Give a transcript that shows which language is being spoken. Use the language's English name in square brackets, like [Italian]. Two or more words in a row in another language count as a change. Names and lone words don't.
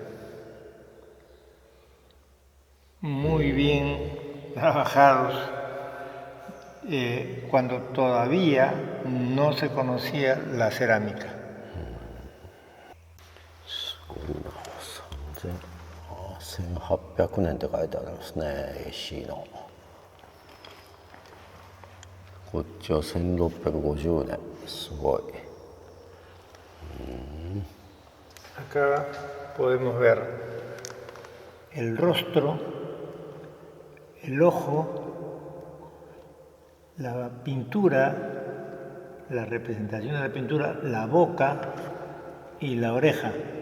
[Spanish] Muy bien trabajados, cuando todavía no se conocía la cerámica. [Japanese] 1800 年って書いてありますね、AC の。こっちは1650年、すごい。 [Spanish] Acá podemos ver el rostro, el ojo, la pintura, la representación de la pintura, la boca y la oreja.